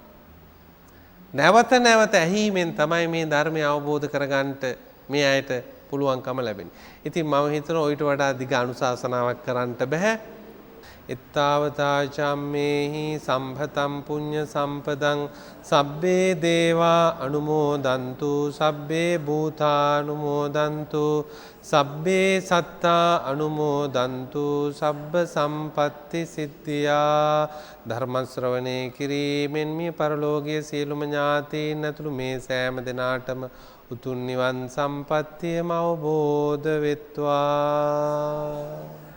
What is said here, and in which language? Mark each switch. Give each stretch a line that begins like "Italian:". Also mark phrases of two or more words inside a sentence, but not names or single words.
Sinhala: නැවත නැවත ඇහිීමෙන් තමයි මේ ධර්මය අවබෝධ කරගන්නට මේ අයට පුළුවන්කම ලැබෙන්නේ. ඉතින් මම හිතනවා ඊට වඩා දිග අනුශාසනාවක් කරන්නට බෑ.
Pali: එත්තාවතා චම්මේහි සම්භතම් පුඤ්ඤ සම්පදං සබ්බේ දේවා අනුමෝදන්තු සබ්බේ භූතානුමෝදන්තු සබ්බේ සත්තා අනුමෝදන්තු සබ්බ සම්පත්ති සිද්ධියා
Sinhala: ධර්ම ශ්‍රවණේ කිරීමෙන් මේ පරලෝකීය සියලුම ඥාතීන් ඇතුළු මේ සෑම දෙනාටම උතුම් නිවන් සම්පත්තියම අවබෝධ වෙත්වා.